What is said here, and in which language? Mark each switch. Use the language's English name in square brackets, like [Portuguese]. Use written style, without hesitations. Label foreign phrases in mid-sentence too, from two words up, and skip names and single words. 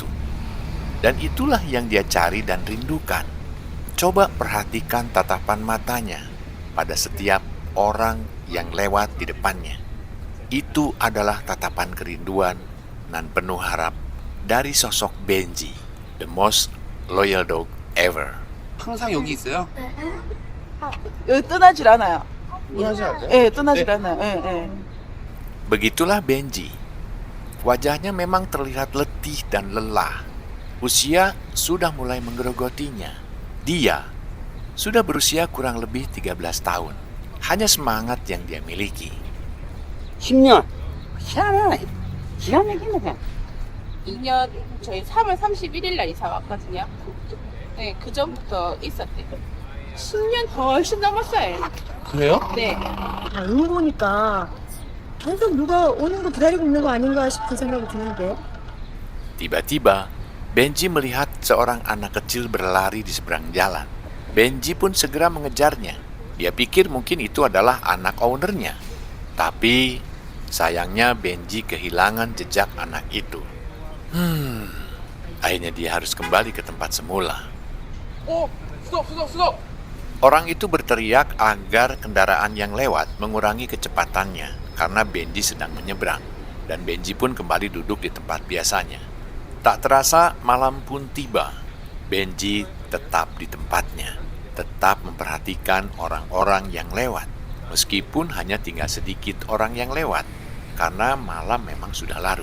[Indonesian] Dan itulah yang dia cari dan rindukan. Coba perhatikan tatapan matanya pada setiap orang yang lewat di depannya. Itu adalah tatapan kerinduan dan penuh harap dari sosok Benji, [English] the most loyal dog ever. [Korean] 항상 여기 있어요? 여기 떠나질 않아요. 떠나지 않아요? 예, 떠나질 않아요. 예, 예. [Indonesian] Begitulah Benji. Wajahnya memang terlihat letih dan lelah. Usia sudah mulai menggerogotinya. Dia sudah berusia kurang lebih 13 tahun. Hanya semangat yang dia miliki. [Korean] 10년. 희한하네. 기가 막히네. 2년 저희 3월 31일 날 이사 왔거든요. 네, 그 전부터 있었대요. 10년 훨씬 넘었어요. 그래요? 네. 안 보니까 계속 누가 오는 거 기다리고 있는 거 아닌가 싶은 생각이 드는데. [Indonesian] Tiba-tiba, Benji melihat seorang anak kecil berlari di seberang jalan. Benji pun segera mengejarnya. Dia pikir mungkin itu adalah anak ownernya. Tapi, sayangnya Benji kehilangan jejak anak itu. Akhirnya dia harus kembali ke tempat semula. [Korean] 어, 수덕. [Indonesian] Orang itu berteriak agar kendaraan yang lewat mengurangi kecepatannya karena Benji sedang menyeberang. Dan Benji pun kembali duduk di tempat biasanya. Tak terasa malam pun tiba. Benji tetap di tempatnya, tetap memperhatikan orang-orang yang lewat, meskipun hanya tinggal sedikit orang yang lewat, karena malam memang sudah larut.